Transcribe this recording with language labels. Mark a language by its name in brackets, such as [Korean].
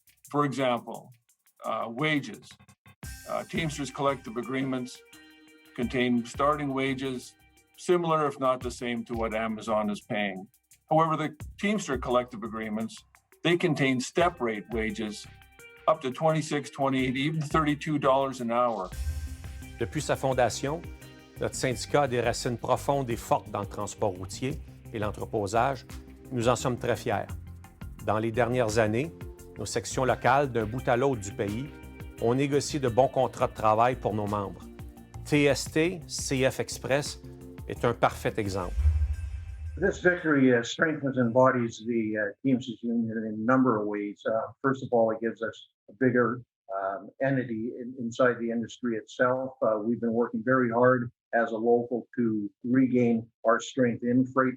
[English] For example, wages. Teamsters collective agreements contain starting wages similar, if not the same, to what Amazon is paying. However, the Teamster collective agreements, they contain step rate wages up to $26, $28, even $32 an hour. [French] Depuis sa fondation, notre syndicat a des racines profondes et fortes dans le transport routier et l'entreposage. Nous en sommes très fiers. Dans les dernières années, nos sections locales, d'un bout à l'autre du pays, ont négocié de bons contrats de travail pour nos membres. TST, CF Express est un parfait exemple. [English] This victory strengthens and embodies the Teamsters Union in a number of ways. First of all, it gives us a bigger entity inside the industry itself. We've been working very hard as a local to regain our strength in freight.